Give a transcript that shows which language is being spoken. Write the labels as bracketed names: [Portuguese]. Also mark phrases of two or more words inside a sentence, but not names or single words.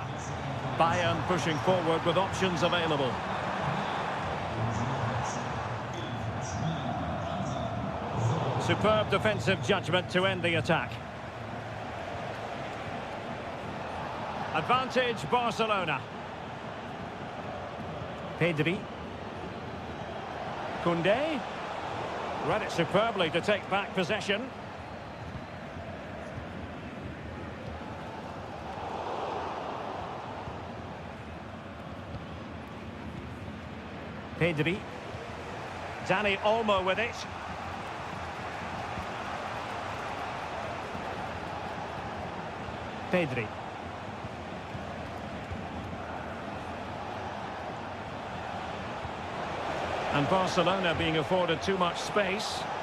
[English] Bayern pushing forward with options available. Superb defensive judgment to end the attack. Advantage Barcelona. Pedri. Koundé. Read it superbly to take back possession. Pedri. Dani Olmo with it. Pedri. And Barcelona being afforded too much space.